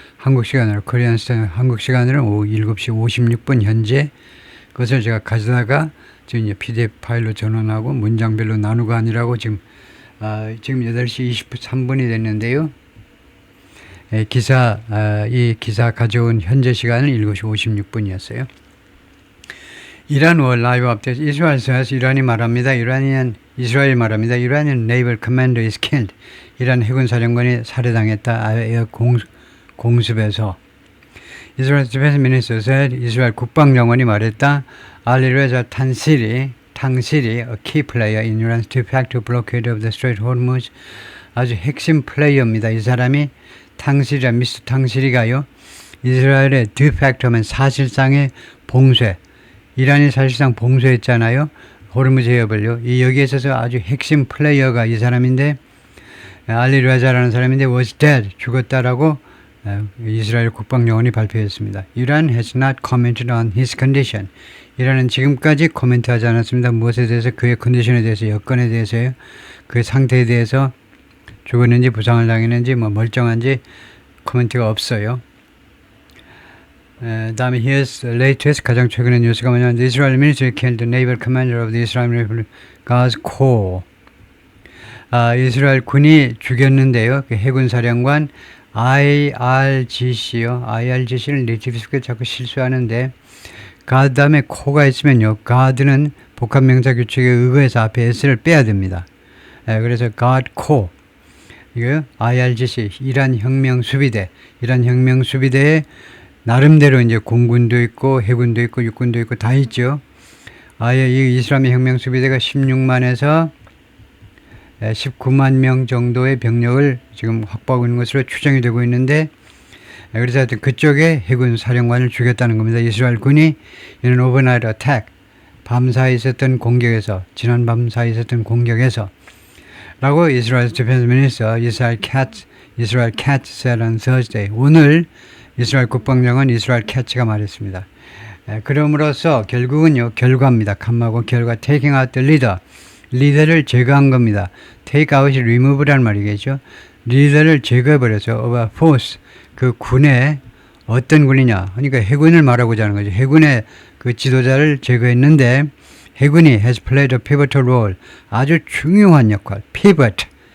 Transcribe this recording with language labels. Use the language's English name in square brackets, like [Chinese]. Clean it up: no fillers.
[Korean] 한국 시간으로 코리안 스타일 한국 시간으로 오후 7시 56분 현재 그것을 제가 가져다가 지금 이제 PDF 파일로 전환하고 문장별로 나누고 아니라고 지금 8시 23분이 됐는데요. 이 기사 가져온 현재 시간은 7시 56분이었어요. 이란 월 라이브 업데이트 이스라엘에서 이란이 말합니다. 이스라엘 말합니다. [English] Iranian naval commander is killed. [Korean] 이란 해군 사령관이 살해당했다. 에어 공습에서. 이스라엘 디펜스 미니스터 said 이스라엘 국방장관이 말했다. [English] 알리레자 탕시리 a key player in Iran's de facto blockade of the Strait of Hormuz [Korean] 아주 핵심 플레이어입니다. 이 사람이 미스터 탕시리가요. 이스라엘의 de facto면 사실상의 봉쇄. 이란이 사실상 봉쇄했잖아요. 호르무즈 해협을요. 여기에 있어서 아주 핵심 플레이어가 이 사람인데 알리레자라는 사람인데 [English] was dead [Korean] 죽었다라고 이스라엘 국방요원이 발표했습니다. [English] Iran has not commented on his condition. [Korean] 이란은 지금까지 코멘트하지 않았습니다. 무엇에 대해서 그의 컨디션에 대해서 여건에 대해서요. 그의 상태에 대해서 죽었는지 부상을 당했는지 뭐 멀쩡한지 코멘트가 없어요. 다음에 [English] here's latest [Korean] 가장 최근의 뉴스가 뭐냐면 [English] The Israel military killed the naval commander of the Islamic Republic Gaz Corps. [Korean] 이스라엘 군이 죽였는데요. 그 해군 사령관 IRGC요. IRGC를 네이티브 스피커 자꾸 실수하는데 그 다음에 코가 있으면요. 가드는 복합명사 규칙에 의거해서 앞에 s를 빼야 됩니다. 그래서 God Co. 이거요. IRGC 이란 혁명 수비대에 나름대로 이제 공군도 있고 해군도 있고 육군도 있고 다 있죠. 이 이슬람의 혁명 수비대가 16만에서 19만 명 정도의 병력을 지금 확보하고 있는 것으로 추정이 되고 있는데 그래서 하여튼 그쪽에 해군 사령관을 죽였다는 겁니다. 이스라엘 군이 이는 오버나이트 어택 밤사이 있었던 공격에서 지난 밤사이 있었던 공격에서 라고 이스라엘 디펜스 미니스터 이스라엘 캐츠 [English] said on Thursday [Korean] 오늘 이스라엘 국방장관 이스라엘 캐츠가 말했습니다. 그럼으로써 결국은요, 결과입니다. 컴마고 결과, [English] taking out the leader. [Korean] 리더를 제거한 겁니다. take out이 remove란 말이겠죠. 리더를 제거해버려서 [English] of a force, [Korean] 그 군의 어떤 군이냐. 그러니까 해군을 말하고자 하는 거죠. 해군의 그 지도자를 제거했는데 해군이 [English] has played a pivotal role. [Korean] 아주 중요한 역할. pivot.